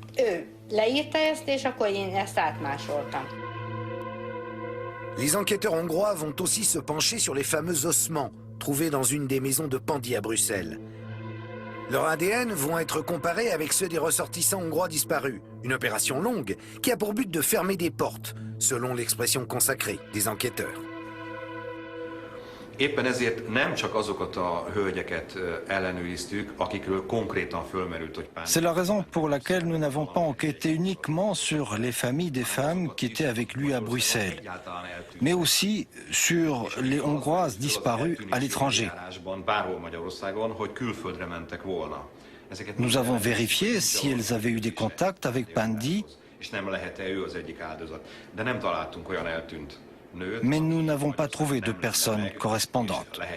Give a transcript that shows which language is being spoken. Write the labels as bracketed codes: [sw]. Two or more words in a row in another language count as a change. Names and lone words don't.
[fr] Les enquêteurs hongrois vont aussi se pencher sur les fameux ossements trouvés dans une des maisons de Pandi à Bruxelles. Leurs ADN vont être comparés avec ceux des ressortissants hongrois disparus. Une opération longue qui a pour but de fermer des portes, selon l'expression consacrée des enquêteurs. [hu] Éppen ezért nem csak azokat a hölgyeket ellenőriztük, akikről konkrétan fölmerült, hogy Pandi. [fr] C'est la raison pour laquelle nous n'avons pas enquêté uniquement sur les familles des femmes qui étaient avec lui à Bruxelles, mais aussi sur les Hongroises disparues à l'étranger. Nous avons vérifié si elles avaient eu des contacts avec Pandi, mais nous n'avons pas trouvé de personnes correspondantes.